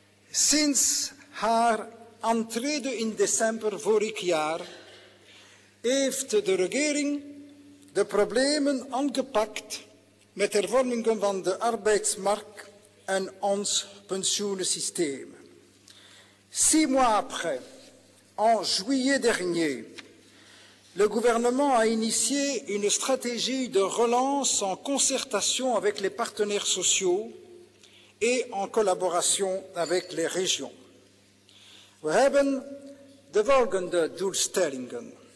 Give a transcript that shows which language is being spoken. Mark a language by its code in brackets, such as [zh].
[nl] Sinds haar aantreden in december vorig jaar heeft de regering de problemen aangepakt met hervormingen van de arbeidsmarkt en ons pensioensysteem. [fr] 6 mois après, en juillet dernier, le gouvernement a initié une stratégie de relance en concertation avec les partenaires sociaux et en collaboration avec les régions. [nl] We hebben de volgende doelstellingen.